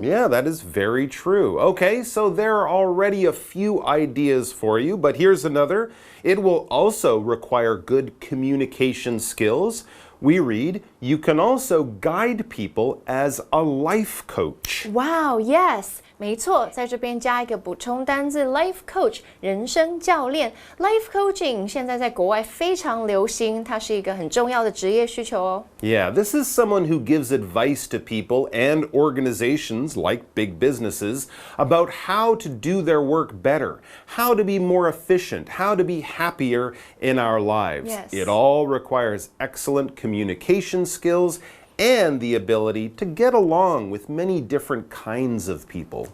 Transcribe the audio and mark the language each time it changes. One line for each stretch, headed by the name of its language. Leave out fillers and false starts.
English: Yeah, that is very true. Okay, so there are already a few ideas for you, but here's another. It will also require good communication skills. We read, you can also guide people as a life coach. Wow, yes.
Chinese: 没错，在这边加一个补充单字 life coach 人生教练 life coaching 现在在国外非常流行，它是一个很重要的职业需求哦。
English: Yeah, this is someone who gives advice to people and organizations like big businesses about how to do their work better, how to be more efficient, how to be happier in our lives. Yes. It all requires excellent communication skills and the ability to get along with many different kinds of people.